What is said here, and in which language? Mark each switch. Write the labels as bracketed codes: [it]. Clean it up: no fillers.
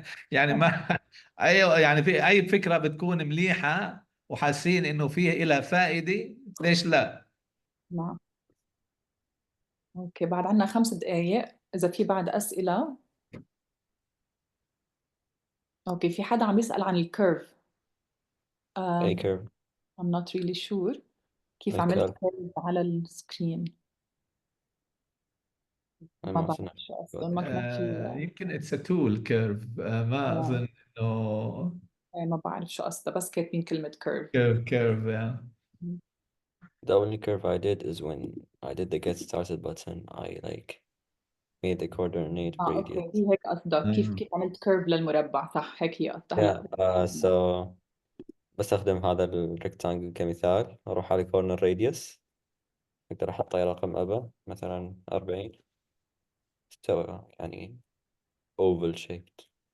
[ar] يعني ما ايوه، يعني في اي فكره بتكون مليحه وحاسين انه فيها لها فائده، ليش لا؟ نعم. اوكي، بعد عنا 5 دقايق، اذا في بعد اسئله. اوكي، في حدا عم يسأل عن الكيرف. أي um, كيرف؟ [en] I'm not really sure [ar] كيف عملت الكيرف كيرف على السكرين. ما ما بعرف فينا. شو اصلا، ما كان في. يمكن اتس تول كيرف، ما آه، اظن انه ما بعرف شو قصده، بس كاتبين كلمة كيرف. كيرف. [en] The only curve I did is when I did the get started button. I like made the coordinate [ar] اه اوكي، [en] radius. [ar] هي هيك قصدك، كيف عملت كيرف للمربع، صح؟ هيك هي قصدها [en] Yeah. [ar] هلا. So بستخدم هذا الريكتانجل كمثال، أروح على corner radius، أقدر أحط أي رقم أبا، مثلا 40، استوى يعني oval shaped.